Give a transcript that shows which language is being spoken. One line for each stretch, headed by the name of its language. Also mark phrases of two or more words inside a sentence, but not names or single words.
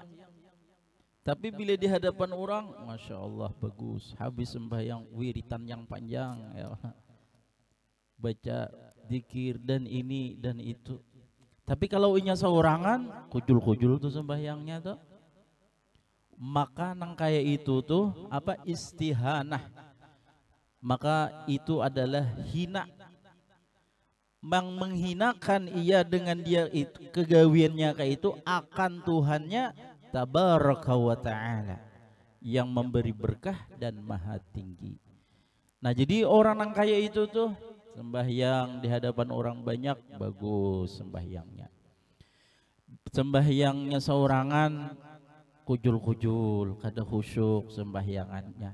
Indonesian: Tapi bila di hadapan orang,
Arabic: ما شاء الله
Indonesian: bagus, habis sembahyang wiritan yang panjang ya.
Banjar: baca zikir dan ini dan itu. Tapi kalau inya seorangan, kujul-kujul tuh sembahyangnya tuh. Maka nang kayak itu tuh apa istihanah.
Indonesian: Maka itu adalah hina. Menghinakan ia dengan dia itu, kegawiannya kayak itu akan Tuhannya
Arabic: تبارك وتعالى
Indonesian: yang memberi berkah dan maha tinggi.
Banjar: Nah jadi orang yang kayak itu tuh sembahyang di hadapan orang banyak bagus sembahyangnya. Sembahyangnya seorangan kujul-kujul, kada khusyuk sembahyangannya.